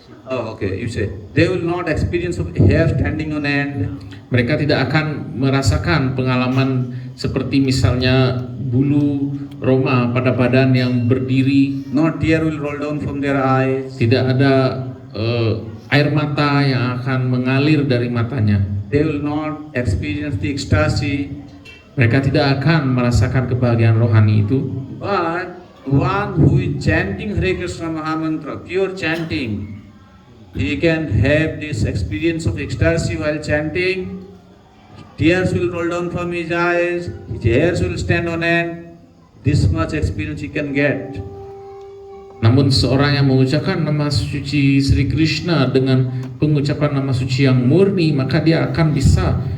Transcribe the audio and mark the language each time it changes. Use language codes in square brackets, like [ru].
[en] oh, okay, you say they will not experience of hair standing on end. [id] Mereka tidak akan merasakan pengalaman seperti misalnya bulu roma pada badan yang berdiri. [en] No tear will roll down from their eyes. [id] Tidak ada air mata yang akan mengalir dari matanya. [en] They will not experience the ecstasy. [id] Mereka tidak akan merasakan kebahagiaan rohani itu. [en] But one who is chanting Hare Krishna Mahamantra, pure chanting, he can have this experience of ecstasy while chanting. Tears will roll down from his eyes, his hairs will stand on end. This much experience he can get. [id] Namun seorang yang mengucapkan nama suci Sri Krishna dengan pengucapan nama suci yang murni, maka dia akan bisa